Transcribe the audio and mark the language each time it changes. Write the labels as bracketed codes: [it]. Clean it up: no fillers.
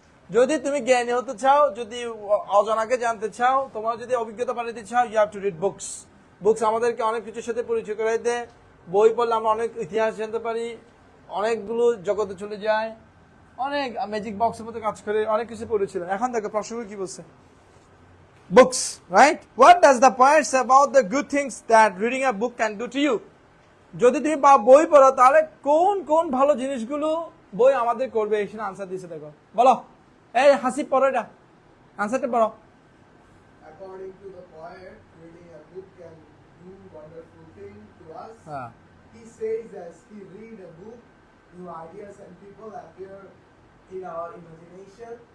[bn] যদি তুমি জ্ঞানী হতে চাও, যদি অজানাকে জানতে চাও, তোমার যদি অভিজ্ঞতা বাড়াতে চাও, [en] You have to read books. [bn] Books আমাদেরকে অনেক কিছুর সাথে পরিচয় করাই দেয়। বই পড়লে আমরা অনেক ইতিহাস জানতে পারি, অনেকগুলো জগতে চলে যায়, অনেক ম্যাজিক বক্সের মধ্যে কাজ করে, অনেক কিছু পড়েছিলেন। এখন দেখো প্রশ্ন কি বলছে? [en] Books, right? What does the poet say about the good things that reading a book can do to you? [bn] যদি তুমি বই পড়ো তাহলে কোন কোন ভালো জিনিসগুলো বই আমাদের করবে, এখানে আনসার দিয়েছে দেখো। বলো, এই হাসিব পড়ো, এটা আনসারটা পড়ো। [en] According to the poet, reading a book can do wonderful things to us. He says as we read a book, new ideas and people appear in our imagination.